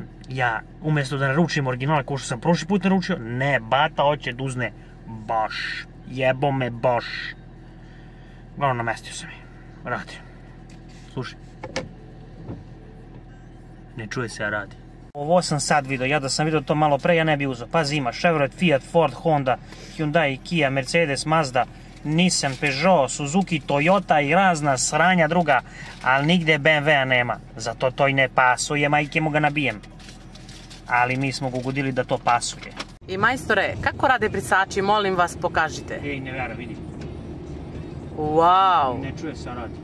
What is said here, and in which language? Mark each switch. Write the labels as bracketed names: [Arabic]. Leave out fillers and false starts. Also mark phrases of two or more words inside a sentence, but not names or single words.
[Serbian] Ja, umjesto da naručim original kao što sam prošli put naručio, ne, Bata hoće da uzne Bosch. Jebo me Bosch. Glavno, namestio sam je. Radi. Slušaj. Ne čuje se, a radi. Ovo sam sad vidio, ja da sam vidio to malo pre, ja ne bi uzeo. Pazi, ima Chevrolet, Fiat, Ford, Honda, Hyundai, Kia, Mercedes, Mazda, Nissan, Peugeot, Suzuki, Toyota i razna sranja druga, ali nigde BMW-a nema. Zato to i ne pasuje, majke mu ga nabijem. Ali mi smo ga ugodili da to pasuje. I majstore, kako rade brisači, molim vas, pokažite. Ej, ne vera, vidi. Wow. Ne čuje se, a radi.